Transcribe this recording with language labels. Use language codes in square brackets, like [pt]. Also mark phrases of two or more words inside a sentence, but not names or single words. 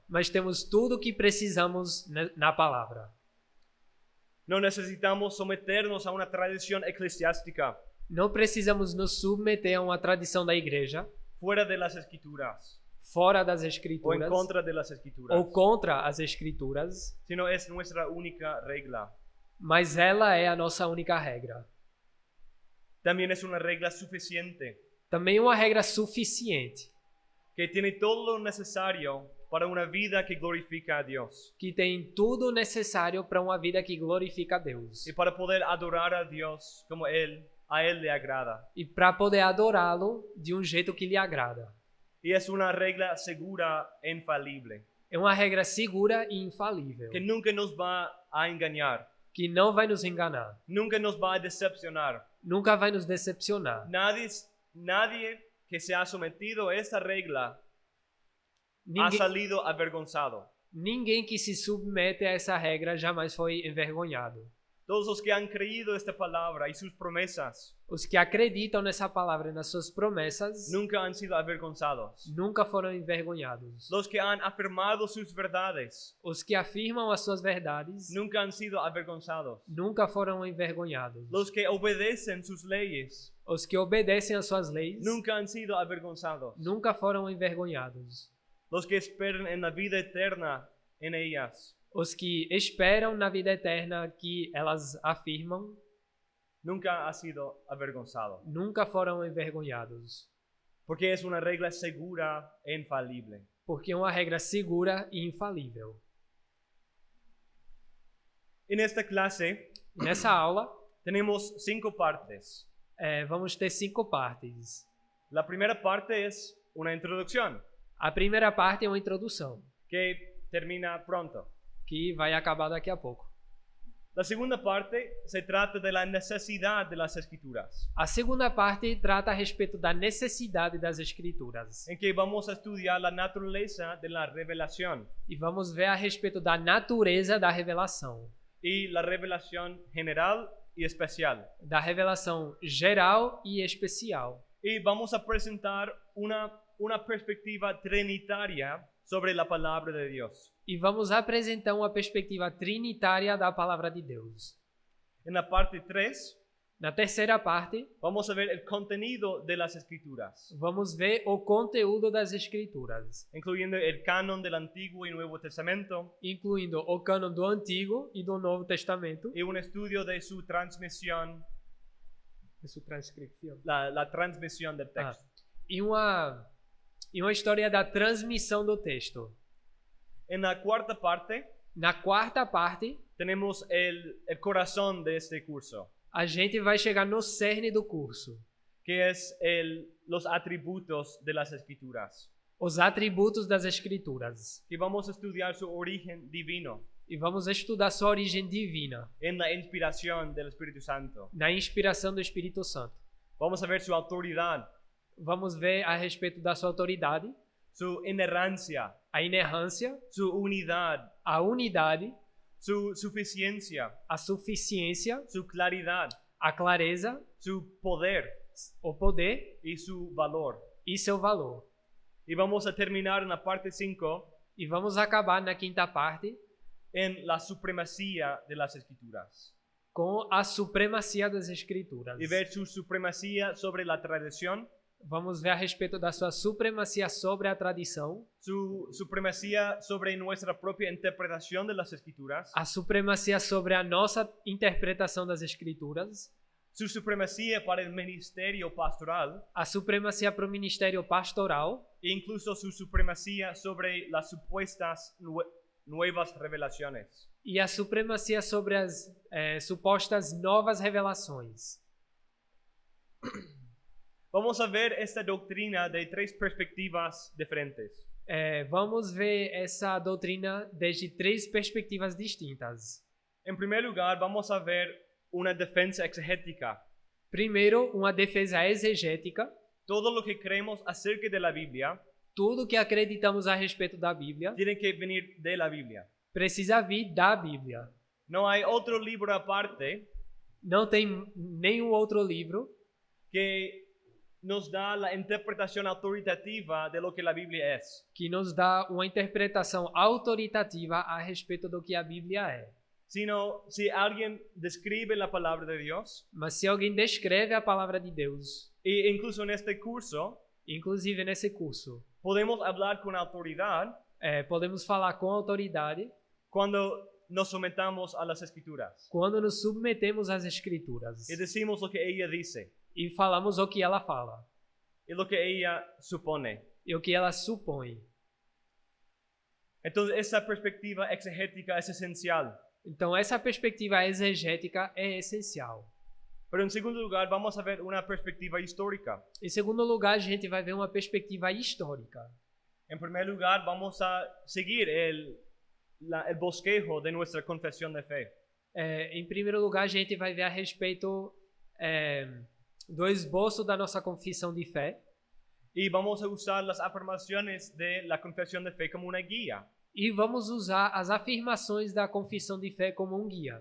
[pt] mas temos tudo o que precisamos na palavra. [es] No necesitamos someternos a una tradición eclesiástica [pt] Não precisamos nos submeter a uma tradição da igreja, [es] fuera de las escrituras [pt] fora das o [es] en escrituras, contra de las escrituras, [pt] ou contra as escrituras, [es] sino es nuestra única regla. [pt] mas ela é a nossa única regra. [es] También es una regla suficiente [pt] Também uma regra suficiente, [es] que tiene todo lo necesario para una vida que glorifica a Dios [pt] que tem tudo necessário para uma vida que glorifica a Deus. [es] y para poder adorar a Dios como a Él le agrada. [pt] E para poder adorá-lo de um jeito que lhe agrada. [es] Y es una regla segura e infalible [pt] É uma regra segura e infalível, [es] que nunca nos va a engañar, [pt] que não vai nos enganar, [es] nunca nos va a decepcionar. [pt] nunca vai nos decepcionar. [es] Nadie que se ha sometido a esta regla ha [pt] Ninguém, [es] salido avergonzado. [pt] ninguém que se submete a essa regra jamais foi envergonhado. [es] Todos los que han creído esta palabra y sus promesas [pt] Os que acreditam nessa palavra e nas suas promessas [es] nunca han sido avergonzados. [pt] nunca foram envergonhados. [es] Los que han afirmado sus verdades [pt] Os que afirmam as suas verdades [es] nunca han sido avergonzados. [pt] nunca foram envergonhados. [es] Los que obedecen sus leyes [pt] Os que obedecem às suas leis [es] nunca han sido avergonzados. [pt] nunca foram envergonhados. [es] Los que esperan en la vida eterna en ellas [pt] Os que esperam na vida eterna que elas afirmam [es] nunca han sido avergonzados. [pt] nunca foram envergonhados. [es] Porque es una regla segura e infalible. [pt] Porque é uma regra segura e infalível. [es] En esta clase [pt] Nessa aula, [es] tenemos 5 partes. [pt] vamos ter 5 partes. [es] La primera parte es una introducción [pt] A primeira parte é uma introdução, [es] que termina pronto. [pt] que vai acabar daqui a pouco. [es] La segunda parte se trata de la necesidad de las escrituras, [pt] A segunda parte trata a respeito da necessidade das escrituras. [es] en que vamos a estudiar la naturaleza de la revelación [pt] E vamos ver a respeito da natureza da revelação. [es] y la revelación general y especial. [pt] Da revelação geral e especial. [es] Y vamos a presentar una perspectiva trinitaria sobre la palabra de Dios. [pt] E vamos apresentar uma perspectiva trinitária da palavra de Deus. [es] En la parte 3 [pt] Na terceira parte, [es] vamos a ver el contenido de las escrituras, [pt] vamos ver o conteúdo das escrituras, [es] incluyendo el canon del Antiguo y Nuevo Testamento [pt] incluindo o cânon do Antigo e do Novo Testamento. [es] y un estudio de su transmisión, [pt] De sua transcrição. [es] la transmisión del texto. [pt] E uma história da transmissão do texto. [es] En la cuarta parte [pt] Na quarta parte, [es] tenemos el corazón de este curso, [pt] a gente vai chegar no cerne do curso. [es] que es los atributos de las escrituras. [pt] Os atributos das escrituras. [es] Y vamos a estudiar su origen divino [pt] E vamos estudar sua origem divina, [es] en la inspiración del Espíritu Santo. [pt] na inspiração do Espírito Santo. [es] Vamos a ver su autoridad, [pt] Vamos ver a respeito da sua autoridade, [es] su inerrancia, [pt] a inerrância, [es] su unidad, [pt] a unidade, [es] su suficiencia, [pt] a suficiência, [es] su claridad, [pt] a clareza, [es] su poder [pt] o poder [es] y su valor. [pt] e seu valor. [es] Y vamos a terminar en la parte 5 [pt] E vamos acabar na quinta parte [es] en la supremacía de las escrituras [pt] com a supremacia das escrituras [es] y ver su supremacía sobre la tradición [pt] Vamos ver a respeito da sua supremacia sobre a tradição, [es] su supremacía sobre nuestra propia interpretación de las escrituras, [pt] a supremacia sobre a nossa interpretação das Escrituras, [es] su supremacía para el ministerio pastoral [pt] a supremacia para o ministério pastoral [es] e incluso su supremacía sobre las supuestas nuevas revelaciones. [pt] e a supremacia sobre as supostas novas revelações. [es] Vamos a ver esta doctrina de tres perspectivas diferentes. [pt] Vamos ver essa doutrina desde três perspectivas distintas. [es] En primer lugar, vamos a ver una defensa exegética. [pt] Primeiro, uma defesa exegética. [es] Todo lo que creemos acerca de la Biblia [pt] Tudo que acreditamos a respeito da Bíblia [es] tiene que venir de la Biblia. [pt] precisa vir da Bíblia. [es] No hay otro libro aparte [pt] Não tem nenhum outro livro [es] que nos da la interpretación autoritativa de lo que la Biblia es. [pt] que nos dá uma interpretação autoritativa a respeito do que a Bíblia é. [es] Sino, si alguien describe la palabra de Dios, [pt] Mas se alguém descreve a palavra de Deus, [es] e incluso en este curso, [pt] inclusive nesse curso, [es] podemos hablar con autoridad [pt] podemos falar com autoridade [es] cuando nos sometamos a las escrituras [pt] quando nos submetemos às Escrituras [es] y decimos lo que ella dice [pt] e falamos o que ela fala [es] y lo que ella supone. [pt] e o que ela supõe. [es] Entonces, esa perspectiva exegética es esencial. [pt] Então, essa perspectiva exegética é essencial. [es] Pero en segundo lugar, vamos a ver una perspectiva histórica. [pt] Em segundo lugar, a gente vai ver uma perspectiva histórica. [es] En primer lugar, vamos a seguir el bosquejo de nuestra confesión de fe. [pt] Em primeiro lugar, a gente vai ver a respeito do esboço da nossa confissão de fé [es] Y vamos a usar las afirmaciones de la confesión de fe como una guía. [pt] e vamos usar as afirmações da confissão de fé como um guia.